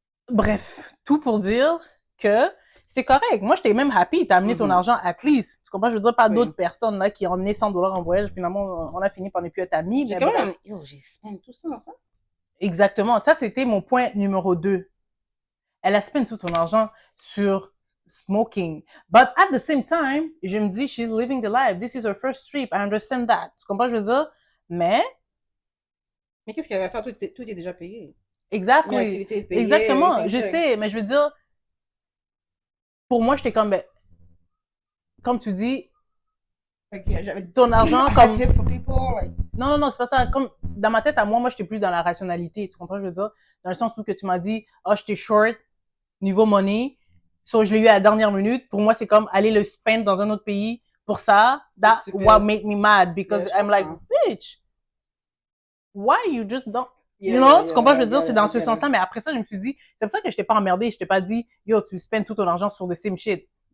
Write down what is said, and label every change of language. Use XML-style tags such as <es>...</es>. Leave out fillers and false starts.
<fr>Bref, tout pour dire que c'était correct. Moi, j'étais même happy. T'as amené ton argent at least. Tu comprends? Je veux dire, pas d'autres personnes là qui ont amené $100 en voyage. Finalement, on a fini par ne plus être amis. J'ai quand même... Yo, j'ai spend tout ça, ça. Exactement. Ça, c'était mon point numéro 2. Elle a spend tout ton argent sur smoking.</fr> <en>But at the same time,</en> <fr>je me dis,</fr> <en>she's living the life. This is her first trip. I understand that.</en> <fr>Tu comprends ce que je veux dire? Mais qu'est-ce qu'elle va faire? Tout est déjà payé. Exactement. Exactement. Je sais, mais je veux dire, pour moi, j'étais comme, ben, comme tu dis, ton argent, comme... Non, c'est pas ça. Comme, dans ma tête, à moi, j'étais plus dans la rationalité. Tu comprends ce que je veux dire? Dans le sens où que tu m'as dit, j'étais short, niveau money. So, je l'ai eu à la dernière minute. Pour moi, c'est comme aller le spend dans un autre pays. Pour ça,</fr> <en>that's what made me mad. Because I'm like, bitch, why you just don't... you know,</en> <fr>tu comprends, je veux dire, c'est dans ce sens-là, mais après ça, je me suis dit, c'est pour ça que je t'ai pas emmerdé, je t'ai pas dit, yo, tu spends tout ton argent sur</fr> <en>the same shit.</en>